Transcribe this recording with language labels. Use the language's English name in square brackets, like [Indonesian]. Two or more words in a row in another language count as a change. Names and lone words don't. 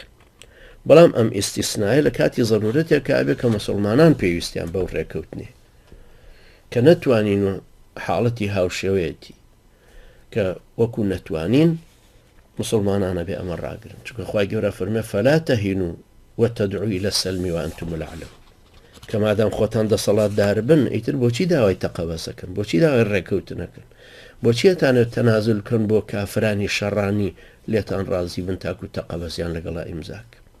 [Central Kurdish] بەڵام ئەم ئیستیسنایە لە کاتی زەرورەتێک کە ئەبێ کە مسلمانان پێویستیان بەو ڕێکەوتنێ کە نەتوانین و حاڵەتی هاوشێوەیەتی کە وەکو نەتوانین مسلمانانە بێ ئەمە ڕاگرن چونکە خوای گەورە فەرمێ [Arabic] فەلا تەهینوا وتەدعوا إلى السلم وأنتم الأعلون [Central Kurdish] کە مادام خۆتان دەسەڵاتدار بن ئیتر بۆچی داوای تەقەبەسەکەن بۆچی داوای ڕێکەوتنەکەن بۆچی ئەتانێت تەنازل کەن بۆ کافرانی شەڕانی لێتان ڕازی بن تاکو تەقەبەسیان لەگەڵا ئیمزاک.